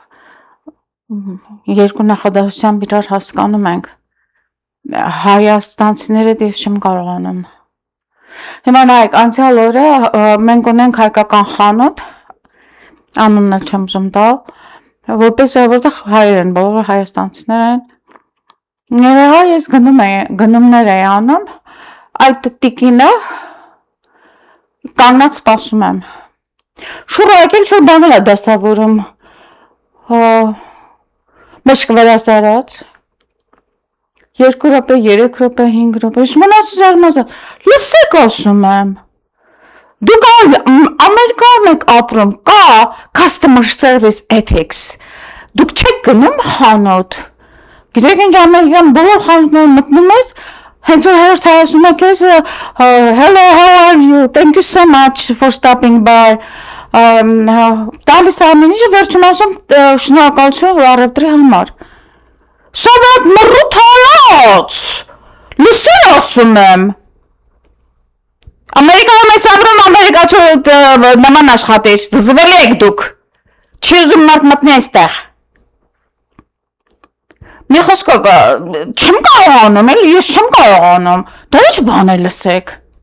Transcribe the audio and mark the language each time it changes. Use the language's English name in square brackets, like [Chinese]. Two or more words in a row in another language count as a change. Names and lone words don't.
[Armenian] երկու նախադասությամբ իրար հասկանում ենք, հայաստանցիները ես չեմ կարողանում։ Հիմա նայեք, անցյալ օրը մենք ունենք հայկական խանութ, անունն էլ չեմ ուզում տալ, որտեղ հայեր են, բոլորը հայաստանցիներ են։ Երեխա ես գնումներ էի անում, այդ տիկինը կանգնած սպասում եմ։ Շուռ եկել շուռ բաներ է դասավորում, մեջք վրաս արած, 2 րոպե, 3 րոպե, 5 րոպե, ես մնացի զարմացած, լսեք ասում եմ, դուք Ամերիկայում եք ապրում, կա [English] customer service ethics, [Armenian] դուք չեք գնում խանութ, գիտեք ինչ Ամերիկայում բոլոր խանութները մտնում ես, հենց որ հերոստ հայացնում է քեզ, [English] hello, how are you, thank you so much for stopping by, [Armenian] տալիս ամեն ինչը վերջում ասում շնորհակալություն որ առևտրի համար։ Սա այդ մռութ հայաց, լսել ասում եմ։ Ամերիկայում ես ապրում, ամերիկացու նման աշխատիր, զզվելի եք դուք, չի ուզում մարդ մտնի այստեղ։ Մի խոսքով չեմ կարողանում, ես չեմ կարողանում, դա ինչ բան է լսեք։